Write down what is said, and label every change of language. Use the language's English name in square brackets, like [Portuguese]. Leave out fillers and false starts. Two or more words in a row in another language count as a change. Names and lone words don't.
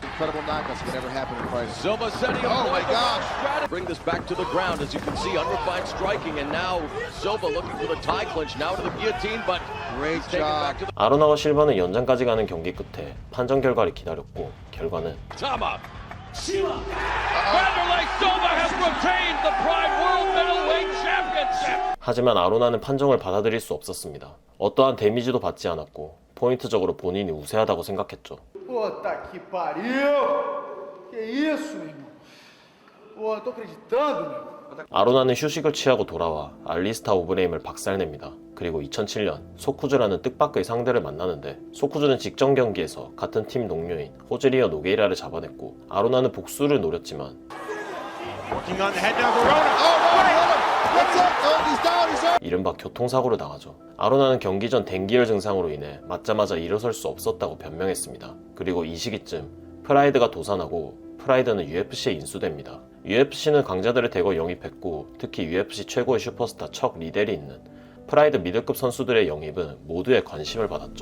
[Korean] 아로나와 실바는 연장까지 가는 경기 끝에 판정 결과를 기다렸고 결과는 하지만 아로나는 판정을 받아들일 수 없었습니다. 어떠한 데미지도 받지 않았고 포인트적으로 본인이 우세하다고 생각했죠. [Portuguese] Puta que pariu! Que isso, meu irmão? Pô, não tô acreditando, meu. [Korean] 아로나는 휴식을 취하고 돌아와 알리스타 오브레임을 박살냅니다. 그리고 2007년 소쿠즈라는 뜻밖의 상대를 만나는데 소쿠즈는 직전 경기에서 같은 팀 동료인 호즈리어 노게이라를 잡아냈고 아로나는 복수를 노렸지만 [English] Working on the head now, Verona. Oh, no, what's up? Oh, he's down, he's down. [Korean] 이른바 교통사고를 당하죠. 아로나는 경기 전 dengue 증상으로 인해 맞자마자 일어설 수 없었다고 변명했습니다. 그리고 이 시기쯤 프라이드가 도산하고 프라이드는 UFC에 인수됩니다. UFC는 강자들을 대거 영입했고 특히 UFC 최고의 슈퍼스타 척 리델이 있는 프라이드 미들급 선수들의 영입은 모두의 관심을 받았죠.